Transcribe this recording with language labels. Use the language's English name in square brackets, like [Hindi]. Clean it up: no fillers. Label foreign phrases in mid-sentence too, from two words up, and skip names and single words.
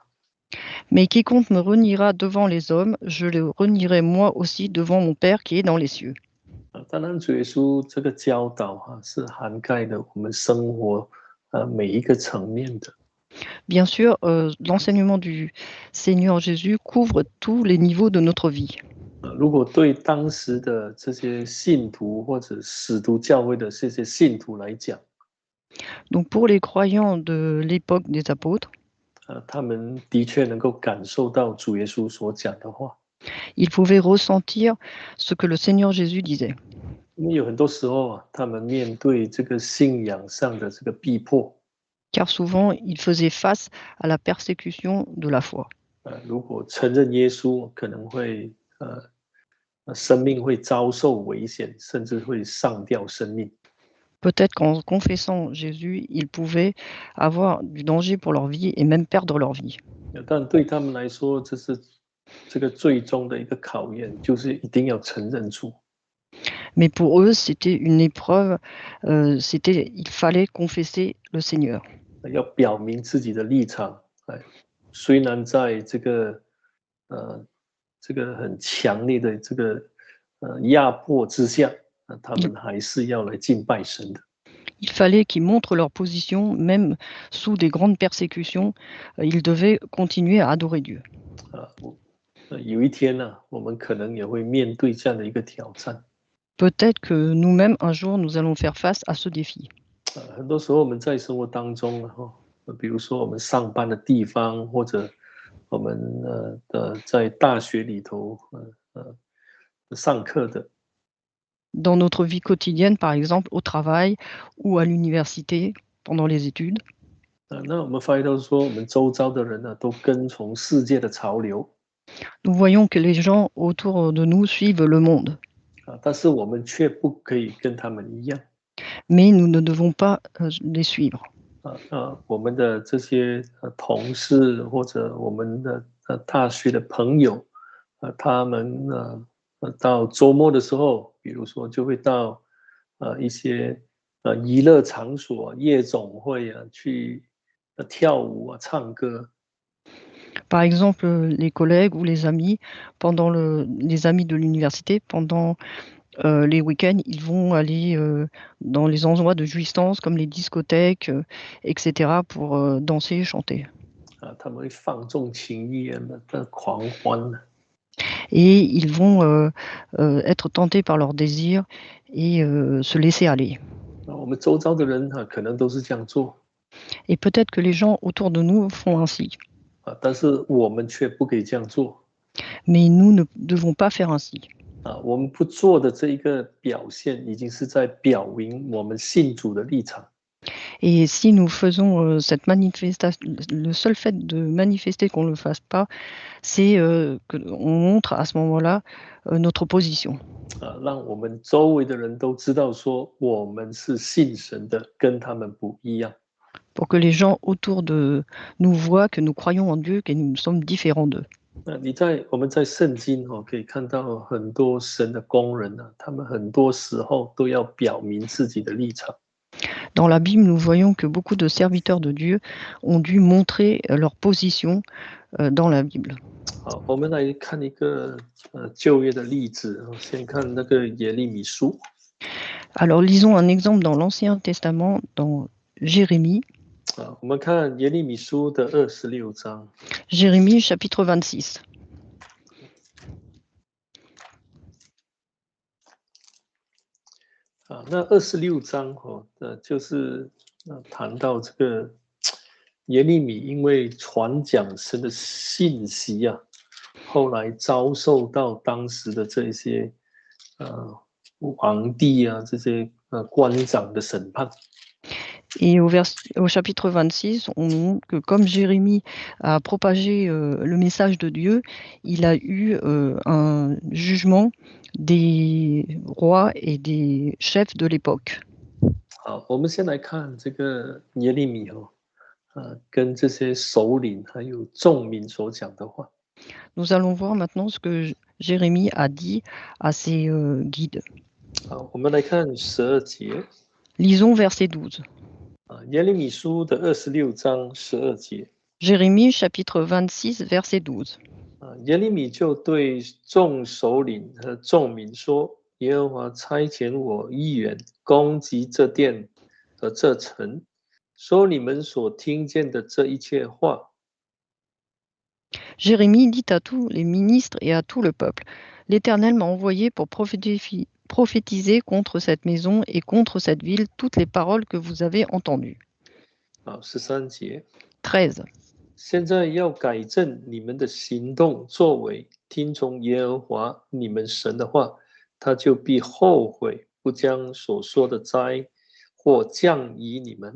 [French] Mais quiconque me reniera devant les hommes, je le renierai moi aussi devant mon Père qui est dans les cieux. [Chinese] 当然，主耶稣这个教导是涵盖了我们生活每一个层面的。 [French] Bien sûr, l'enseignement du Seigneur Jésus couvre tous les niveaux de notre vie. [Chinese] 如果对当时的这些信徒或者使徒教会的这些信徒来讲， [French] Donc pour les croyants de l'époque des apôtres, [Chinese] 他们的确能够感受到主耶稣所讲的话。 [French] ils pouvaient ressentir ce que le Seigneur Jésus disait. [Chinese] 因为有很多时候他们面对这个信仰上的这个逼迫， [French] Car souvent, ils faisaient face à la persécution de la foi. [Chinese] 如果承认耶稣，可能会生命会遭受危险，甚至会丧掉生命。 [French] Peut-être qu'en confessant Jésus, ils pouvaient avoir du danger pour leur vie et même perdre leur vie. [Chinese] 但对他们来说，这是这个最终的一个考验，就是一定要承认主。 [French] Mais pour eux, c'était une épreuve, il fallait confesser le Seigneur. [Chinese] 要表明自己的立场。虽然在这个很强烈的这个压迫之下，他们还是要来敬拜神的。 [French] Il fallait qu'ils montrent leur position, même sous des grandes persécutions, ils devaient continuer à adorer Dieu. [Chinese] 有一天呢，我们可能也会面对这样的一个挑战。 [French] Peut-être que nous-mêmes, un jour, nous allons faire face à ce défi. [Chinese] 很多时候我们在生活当中，比如说我们上班的地方，或者我们在大学里头上课的。 [French] Dans notre vie quotidienne, par exemple, au travail ou à l'université, pendant les études. [Chinese] 那我们发现到说，我们周遭的人呢，都跟从世界的潮流。 [French] Nous voyons que les gens autour de nous suivent le monde. [Chinese] 但是我们却不可以跟他们一样。 [French] Mais nous ne devons pas les suivre. [Chinese] 我们的这些同事或者我们的大学的朋友，他们到周末的时候，比如说就会到一些娱乐场所、夜总会去跳舞唱歌。 [French] Par exemple, les collègues ou les amis, les amis de l'université, pendant les week-ends, ils vont aller dans les endroits de jouissance comme les discothèques, etc. pour danser et chanter. [Chinese] 他们会放纵情欲的狂欢。 [French] Et ils vont être tentés par leurs désirs et se laisser aller. [Chinese] 我们周遭的人可能都是这样做。 [French] Et peut-être que les gens autour de nous font ainsi. [Chinese] 但是我们却不可以这样做 [French] Mais nous ne devons pas faire ainsi. [Chinese] 我们不做的这一个表现，已经是在表明我们信主的立场。 [French] Et si nous faisons cette manifestation, le seul fait de manifester qu'on ne le fasse pas, c'est qu'on montre à ce moment-là notre position. [Chinese] 让我们周围的人都知道说我们是信神的，跟他们不一样。 [French] Pour que les gens autour de nous voient que nous croyons en Dieu, que nous sommes différents d'eux. [Chinese] 我们在圣经可以看到很多神的工人他们很多时候都要表明自己的立场。 [French] Dans la Bible, nous voyons que beaucoup de serviteurs de Dieu ont dû montrer leur position dans la Bible. [Chinese] 好，我们来看一个旧约的例子，先看那个耶利米书。 [French] Alors lisons un exemple dans l'Ancien Testament, dans Jérémie. [Chinese] 我们看耶利米书的26章。 [French] Jérémie chapitre 26. [Chinese] 那26章就是谈到这个耶利米因为传讲神的信息后来遭受到当时的这些皇帝这些官长的审判。 [French] Et au chapitre 26, on montre que comme Jérémie a propagé le message de Dieu, il a eu un jugement des rois et des chefs de l'époque. [Chinese] 好，我们先来看这个耶利米跟这些首领还有众民所讲的话。 [French] Nous allons voir maintenant ce que Jérémie a dit à ses guides. [Chinese] 好，我们来看12节。 [French] Lisons verset 12. [Chinese] 耶利米书的26章12节。 [French] Jérémie chapitre 26 verset 12. [Chinese] 耶利米就对众首领和众民说：“耶和华差遣我一员攻击这殿和这城，说你们所听见的这一切话。” [French] Jérémie dit à tous les ministres et à tout le peuple, l'Éternel m'a envoyé pour prophétiser contre cette maison et contre cette ville toutes les paroles que vous avez entendues. [Chinese] 好，13节。 [French] 13. [Chinese] 现在要改正你们的行动作为，听从耶和华你们神的话，他就必后悔，不将所说的灾祸降于你们。